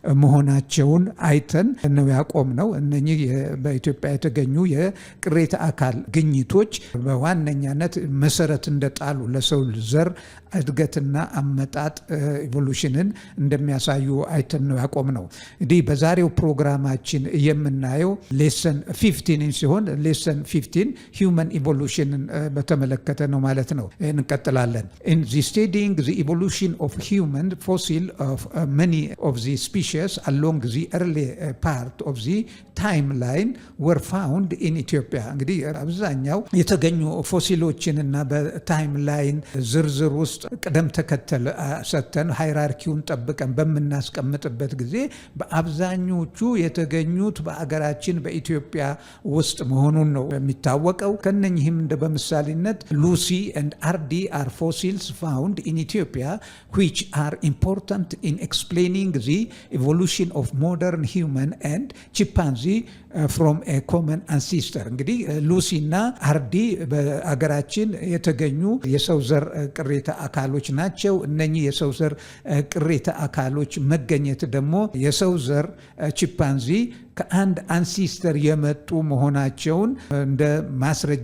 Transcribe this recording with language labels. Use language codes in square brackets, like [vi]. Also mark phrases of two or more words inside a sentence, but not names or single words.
[am] መሆናቸውን አይተን ነው ያቆምነው። እነኚህ በኢትዮጵያ የተገኙ የቅሪተ አካል ግኝቶች በዋነኛነት መሰረት እንደጣሉ ለሰው ዘር እድገትና አመጣጥ ኢቮሉሽንን እንደሚያሳዩ አይተን ነው ያቆምነው። እንግዲህ በዛሬው ፕሮግራማችን የምናየው ሌሰን 15 ሲሆን ሌሰን 15 [en] human evolution [am] በተመለከተ ነው ማለት ነው። እንቀጥላለን። [en] In the studying the evolution of human fossil of many of the species along the early part of the timeline were found in Ethiopia። [am] እንግዲህ አብዛኛው የተገኙ ፎሲሎችንና በታይም ላይን ዝርዝር ውስጥ ቅደም ተከተል ሰተን ሃይራርኪውን ጠብቀን በምናስቀምጥበት ጊዜ በአብዛኞቹ የተገኙት በአገራችን በኢትዮጵያ ውስጥ መሆኑን ነው የሚታወቀው። ከነኚህም እንደ በምሳሌነት ሉሲ [en] and RD are fossils found in Ethiopia which are important in explaining the evolution of modern human and chimpanzee from a common ancestor። [am] እንግዲህ ሉሲ እና አርዲ በአገራችን የተገኙ የሰው ዘር ቅሪተ አካሎች ናቸው። እነኚህ የሰው ዘር ቅሪተ አካሎች መገኘት ደግሞ የሰው ዘር ቺምፓንዚ ከአንድ አንሲስተር የመጡ መሆናቸውን እንደ ማስረጃ